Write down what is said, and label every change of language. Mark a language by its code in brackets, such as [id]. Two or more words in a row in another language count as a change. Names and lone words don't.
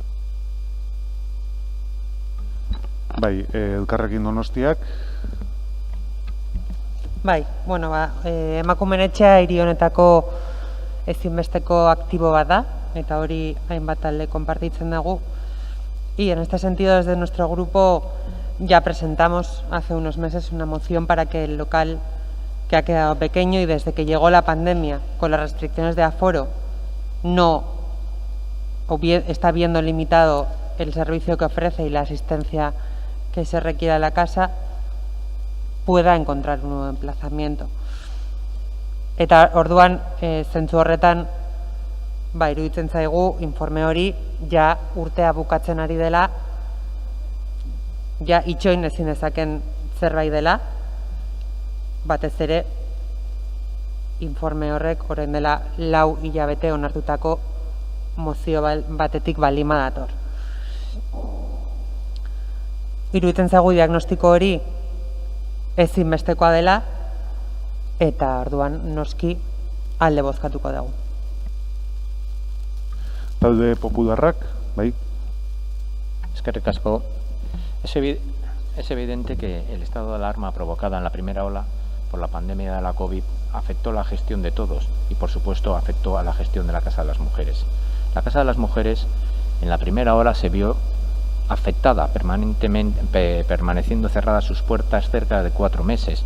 [eu] Bai, Elkarrekin Donostiak. Bai, emakumeen etxea hiri honetako ezinbesteko aktibo bat da, eta hori hainbat talde konpartitzen dugu. [es] Y en este sentido, desde nuestro grupo ya presentamos hace unos meses una moción para que el local, que ha quedado pequeño y desde que llegó la pandemia con las restricciones de aforo no está viendo limitado el servicio que ofrece y la asistencia que se requiere a la casa, pueda encontrar un nuevo emplazamiento. [eu] Eta orduan, zentzu horretan, iruditzen zaigu informe hori ja urtea bukatzen ari dela, ja itxoin ezin dezaken zerbait dela, batez ere informe horrek orain dela 4 hilabete onartutako mozio batetik baldin badator. Iruditzen zaigu diagnostiko hori ezinbestekoa dela, eta orduan noski alde bozkatuko dugu. Talde Popularrak, bai. Eskerrik asko. [es] Es evidente que el estado de alarma provocada en la primera ola por la pandemia de la COVID afectó la gestión de todos y, por supuesto, afectó a la gestión de la Casa de las Mujeres. La Casa de las Mujeres en la primera ola se vio afectada permanentemente, permaneciendo cerradas sus puertas cerca de 4 meses.